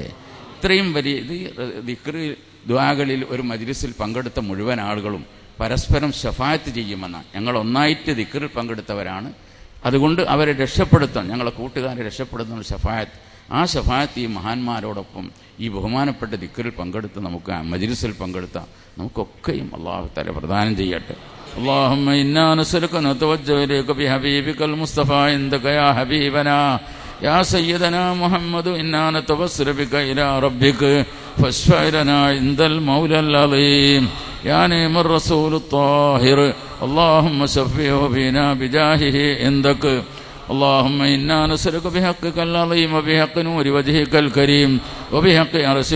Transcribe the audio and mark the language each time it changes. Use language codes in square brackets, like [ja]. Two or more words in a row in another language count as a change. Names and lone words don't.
[ml] ഇത്രയും വലിയ ദിക്ർ ദുആകളിൽ ഒരു മജ്ലിസിൽ പങ്കെടുത്ത മുഴുവൻ ആളുകളും പരസ്പരം ശഫാഅത്ത് ചെയ്യുമെന്നാണ്. ഞങ്ങൾ ഒന്നായിട്ട് ദിക്റിൽ പങ്കെടുത്തവരാണ്. അതുകൊണ്ട് അവരെ രക്ഷപ്പെടുത്താൻ, ഞങ്ങളെ കൂട്ടുകാരെ രക്ഷപ്പെടുത്തുന്ന ശഫാഅത്ത്, ആ ശഫാഅത്ത് ഈ മഹാന്മാരോടൊപ്പം ഈ ബഹുമാനപ്പെട്ട ദിക്റിൽ പങ്കെടുത്ത് നമുക്ക് മജ്ലിസിൽ പങ്കെടുത്ത നമുക്കൊക്കെയും [ar] الله تعالى [ml] പ്രദാനം ചെയ്യട്ടെ. [ar] اللهم إنا نسألك نتوجه إليك بحبيبك المصطفى عندك يا حبيبنا يا سيدنا محمد إنا نتوسل بك إلى ربك فاشفع لنا عند المولى العظيم يا نعم الرسول الطاهر اللهم شفعه فينا بجاهه عندك اللهم إنا نسألك بحقك العظيم وبحق نور وجهك الكريم وبحق عرشك